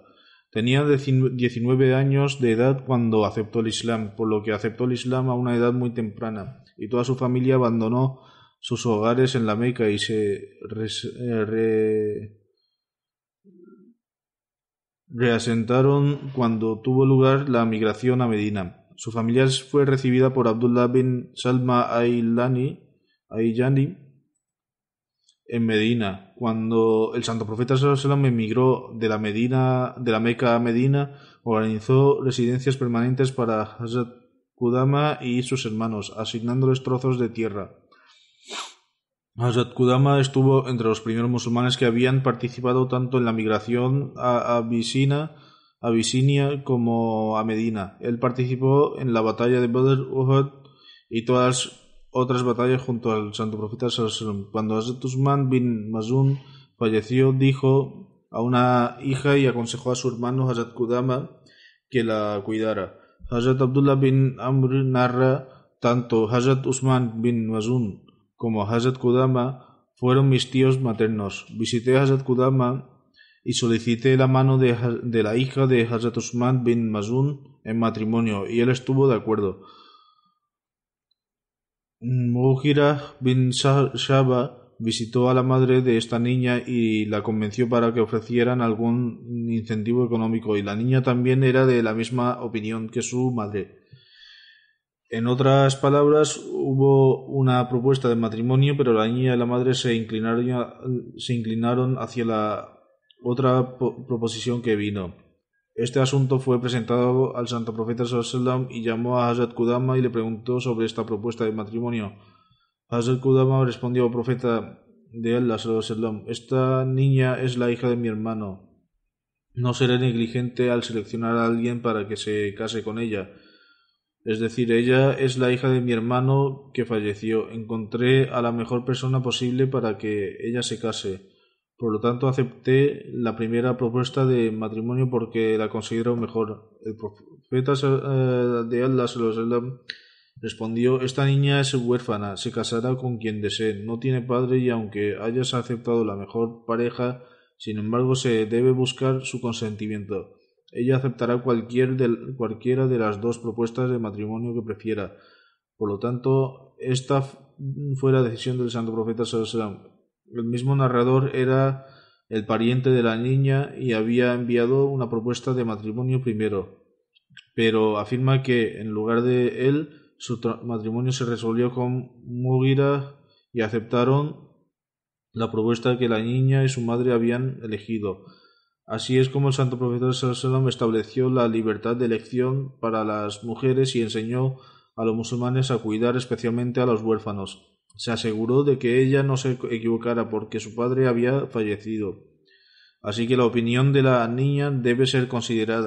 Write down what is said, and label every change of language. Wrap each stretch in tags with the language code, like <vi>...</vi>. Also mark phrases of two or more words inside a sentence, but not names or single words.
<es>Tenía 19 años de edad cuando aceptó el Islam, por lo que aceptó el Islam a una edad muy temprana, y toda su familia abandonó sus hogares en la Meca y se reasentaron cuando tuvo lugar la migración a Medina. Su familia fue recibida por Abdullah bin Salma Ayyani en Medina. Cuando el Santo Profeta</es> <ar>صلى الله عليه وسلم</ar> <es>emigró de la Meca a Medina, organizó residencias permanentes para Hazrat Qudama y sus hermanos, asignándoles trozos de tierra. Hazrat Qudama estuvo entre los primeros musulmanes que habían participado tanto en la migración a Abisinia como a Medina. Él participó en la batalla de Badr, Uhud y todas las otras batallas junto al Santo Profeta</es> <ar>صلى الله عليه وسلم.</ar> <es>Cuando Hazrat Usman bin Mazun falleció, dijo a una hija y aconsejó a su hermano Hazrat Qudama que la cuidara. Hazrat Abdullah bin Amr narra: tanto Hazrat Usman bin Mazun como Hazrat Qudama fueron mis tíos maternos. Visité a Hazrat Qudama y solicité la mano de la hija de Hazrat Usman bin Mazun en matrimonio, y él estuvo de acuerdo. Mughira bin Shaba visitó a la madre de esta niña y la convenció para que ofrecieran algún incentivo económico, y la niña también era de la misma opinión que su madre. En otras palabras, hubo una propuesta de matrimonio, pero la niña y la madre se inclinaron hacia la otra proposición que vino. Este asunto fue presentado al Santo Profeta</es> <ar>صلى الله عليه وسلم</ar> <es>y llamó a Hazrat Qudama y le preguntó sobre esta propuesta de matrimonio. Hazrat Qudama respondió: Profeta de Allah</es> <ar>صلى الله عليه وسلم,</ar> <es>esta niña es la hija de mi hermano. No seré negligente al seleccionar a alguien para que se case con ella. Es decir, ella es la hija de mi hermano que falleció. Encontré a la mejor persona posible para que ella se case. Por lo tanto, acepté la primera propuesta de matrimonio porque la considero mejor. El profeta de Allah</es> <ar>صلى الله عليه وسلم</ar> <es>respondió: esta niña es huérfana, se casará con quien desee, no tiene padre, y aunque hayas aceptado la mejor pareja, sin embargo se debe buscar su consentimiento. Ella aceptará cualquiera de las dos propuestas de matrimonio que prefiera. Por lo tanto, esta fue la decisión del Santo Profeta</es> <ar>صلى الله عليه وسلم.</ar> <es>El mismo narrador era el pariente de la niña y había enviado una propuesta de matrimonio primero, pero afirma que en lugar de él su matrimonio se resolvió con Mughira y aceptaron la propuesta que la niña y su madre habían elegido. Así es como el santo profeta</es> <ar>صلى الله عليه وسلم</ar> <es>estableció la libertad de elección para las mujeres y enseñó a los musulmanes a cuidar especialmente a los huérfanos. Se aseguró de que ella no se equivocara porque su padre había fallecido. Así que la opinión de la niña debe ser considerada.</es>